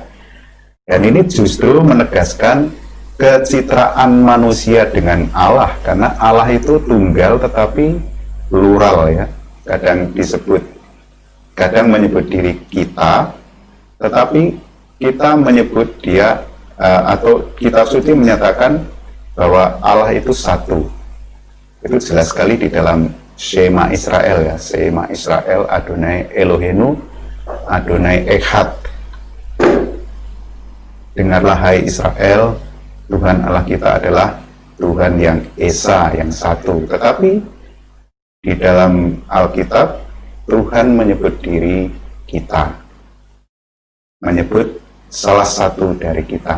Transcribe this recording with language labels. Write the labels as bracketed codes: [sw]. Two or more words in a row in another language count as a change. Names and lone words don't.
[id] Dan ini justru menegaskan kecitraan manusia dengan Allah, karena Allah itu tunggal tetapi plural ya. Kadang menyebut diri kita, tetapi kita menyebut dia atau kitab suci menyatakan bahwa Allah itu satu. Itu jelas sekali di dalam Shema Israel ya, [he] שמע ישראל אדני אלהינו אדני אחד. [id] Dengarlah hai Israel, Tuhan Allah kita adalah Tuhan yang Esa, yang satu. Tetapi di dalam Alkitab Tuhan menyebut diri kita, menyebut salah satu dari kita.